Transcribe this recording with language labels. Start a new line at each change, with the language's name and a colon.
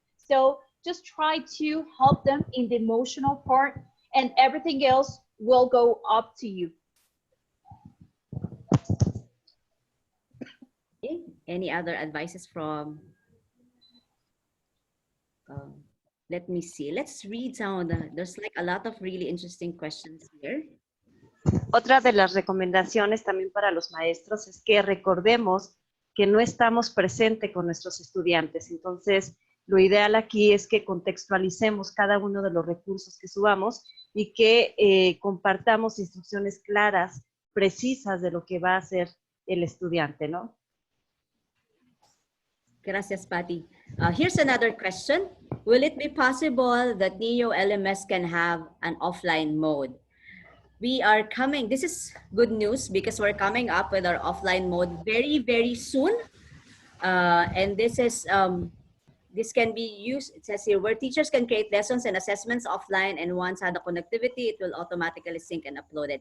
English: So just try to help them in the emotional part, and everything else will go up to you. Okay. Any other advices from let me see. Let's read some of there's like a lot of really interesting questions here.
Spanish: Otra de las recomendaciones también para los maestros es que recordemos que no estamos presentes con nuestros estudiantes. Entonces, lo ideal aquí es que contextualicemos cada uno de los recursos que subamos y que compartamos instrucciones claras, precisas de lo que va a hacer el estudiante, ¿no? Gracias, Patty.
English: Here's another question. Will it be possible that Neo LMS can have an offline mode? We are coming, this is good news because we're coming up with our offline mode very, very soon. And this is, this can be used, it says here, where teachers can create lessons and assessments offline, and once had the connectivity, it will automatically sync and upload it.